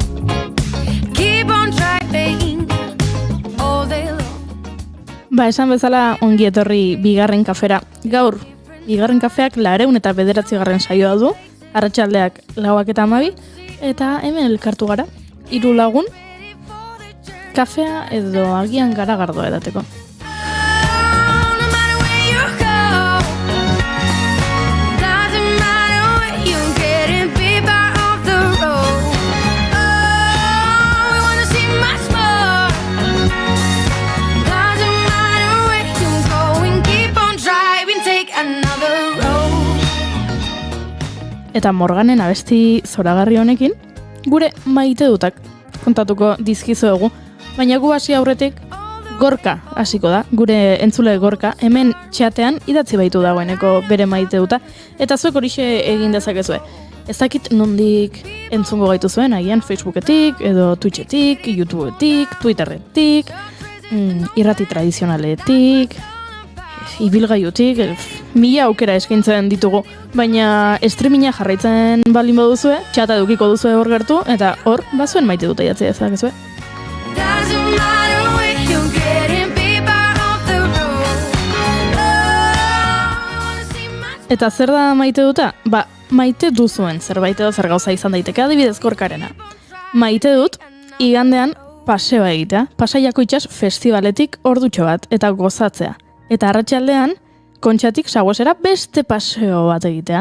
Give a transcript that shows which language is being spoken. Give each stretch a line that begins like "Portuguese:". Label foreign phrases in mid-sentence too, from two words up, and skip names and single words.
English: Keep on driving all day long.
Basque: Esan bezala ongi etorri bigarren kafera. Gaur, bigarren kafeak 209. saioa du, arratsaldeak 4:12, eta hemen elkartu gara, 3 lagun, kafea edo agian garagardoa edateko.
English: No matter where you go, doesn't matter where you get in, be part of the road. Oh, we wanna see much more. Doesn't matter where you go, and keep on driving, take another road.
Basque: Eta Morganen abesti zoragarri honekin, gure maite dutak kontatuko dizkizuegu, baina gu hasi aurretik Gorka hasiko da, gure entzule Gorka, hemen txatean idatzi baitu dagoeneko bere maite duta, eta zuek horixe egin dezakezue. Ez dakit nondik entzungo gaitu zuen, agian Facebooketik, edo Twitchetik, YouTubetik, Twitterretik, irrati tradizionaletik, ibilgaiutik, 1000 aukera eskaintzen ditugu, baina streaminga jarraitzen baldin baduzue, txata edukiko duzue hor gertu, eta hor, bazuen maite dute idatzi dezakezue.
English: Doesn't matter where you get in, be part of the road. Oh, we wanna see much.
Basque: Eta zer da maite duta? Maite duzuen zerbait edo zer gauza izan daiteke, adibidez Gorkarena. Maite dut, igandean paseoa egitea, Pasaiako itsas festivaletik ordutxo bat, eta gozatzea. Eta arratsaldean, Kontxatik Saguesera beste paseo bat egitea.